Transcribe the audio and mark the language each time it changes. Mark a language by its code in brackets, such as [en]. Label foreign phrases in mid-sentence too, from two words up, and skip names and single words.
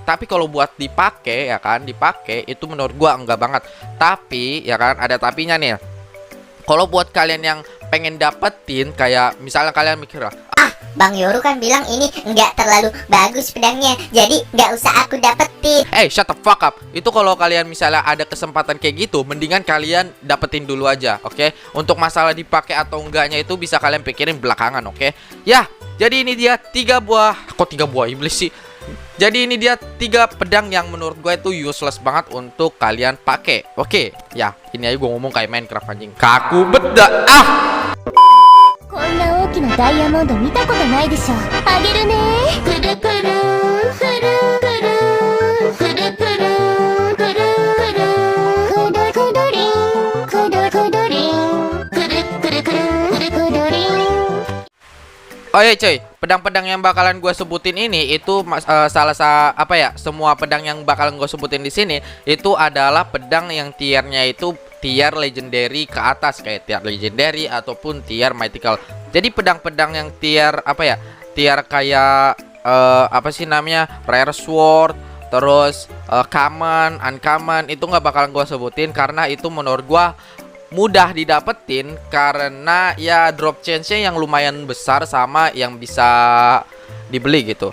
[id] Tapi kalau buat dipakai ya kan, dipakai itu menurut gue enggak banget. Tapi ya kan, ada tapinya nih. Kalau buat kalian yang pengen dapetin, kayak misalnya kalian mikir, Bang Yoru kan bilang ini nggak terlalu bagus pedangnya, jadi nggak usah aku dapetin. [en] Shut the fuck up. [id] Itu kalau kalian misalnya ada kesempatan kayak gitu, mendingan kalian dapetin dulu aja, oke? Untuk masalah dipakai atau enggaknya itu bisa kalian pikirin belakangan, oke? Ya, jadi ini dia 3 buah. Kok 3 buah iblis sih? Jadi ini dia 3 pedang yang menurut gue itu useless banget untuk kalian pakai. Oke, ya ini aja gue ngomong kayak Minecraft anjing. Kaku beda. [ja] こんな大きなダイヤモンド見たことないでしょ。あげるね。くるくるくるくるくるくるくるくるくるくるりんくるくるりんくるくるくるくるりん。 [id] Oh ya cuy, pedang-pedang yang bakalan gue sebutin ini itu semua pedang yang bakalan gue sebutin di sini itu adalah pedang yang tiernya itu [en] tier legendary [id] ke atas, kayak [en] tier legendary [id] ataupun [en] tier mythical. [id] Jadi pedang-pedang yang tier tier kayak [en] rare sword, [id] terus common, uncommon itu nggak bakalan gue sebutin, karena itu menurut gue mudah didapetin, karena ya [en] drop chance-nya [id] yang lumayan besar sama yang bisa dibeli gitu.